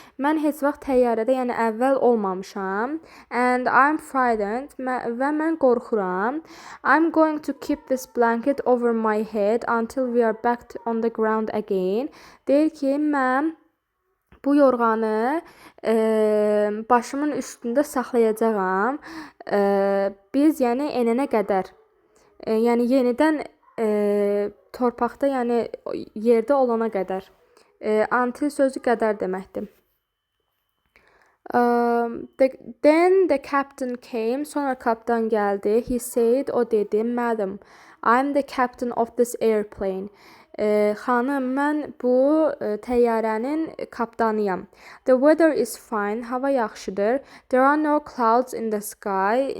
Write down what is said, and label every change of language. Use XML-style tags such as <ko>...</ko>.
<az>Mən heç vaxt təyyarədə, yəni əvvəl olmamışam.</az> <en>And I'm frightened</en> <az>və mən qorxuram.</az> <en>I'm going to keep this blanket over my head until we are back on the ground again.</en> <az>Deyir ki, mən bu yorğanı başımın üstündə saxlayacağam. Biz yəni enənə qədər. Yəni yenidən torpaqda, yəni yerdə olana qədər. Until sözü qədər deməkdir.</az> <en>Then the captain came.</en> <az>Sonra kapitan gəldi.</az> <en>He said,</en> <az>o dedi,</az> <en>Madam, I'm the captain of this airplane.</en> <az>Xanım, mən bu təyyarənin kapitanıyam.</az> <en>The weather is fine.</en> <az>Hava yaxşıdır.</az> <en>There are no clouds in the sky.</en>